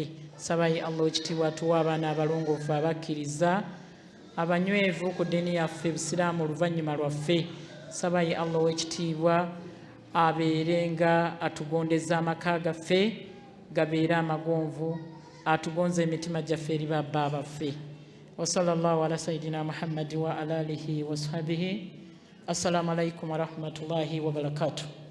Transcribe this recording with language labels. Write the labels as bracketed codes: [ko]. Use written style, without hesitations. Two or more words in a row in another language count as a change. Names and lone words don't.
[lg] Sabayi Allah w'ekitiibwa atuwa abaana abalongoofu abakkiriza abanywevu ku ddiini yaffe ebisiraamu oluvannyuma lwaffe. Sabayi Allah w'ekitiibwa abeerenga atugondeza amaka gaffe gabeere amagonvu atugonza emitima gyaffe eri babba baffe. [ar] وصلى الله على سيدنا محمد وعلى آله وصحبه. السلام عليكم ورحمة الله وبركاته.